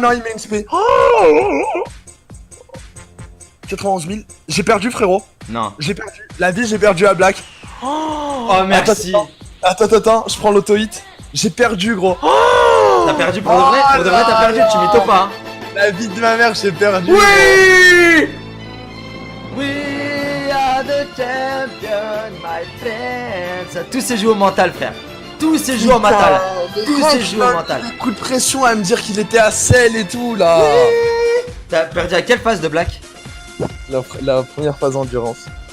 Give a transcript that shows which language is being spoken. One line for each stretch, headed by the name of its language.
French: non, il m'a XP. Oh 91 000. J'ai perdu, frérot. Non. J'ai perdu. La vie, j'ai perdu à Black. Oh, merci. Attends, je prends l'auto-hit. J'ai perdu, gros. T'as perdu pour de vrai? Pour de vrai, t'as perdu, tu mytho pas. Hein. La vie de ma mère, j'ai perdu. Oui!
English: We are the champions, my friends.
French: Tout s'est joué au mental, frère. Tout s'est joué au mental. Tout s'est joué au mental. Coup de pression à me dire qu'il était à sel et tout là. T'as perdu à quelle phase de Black? La première phase endurance.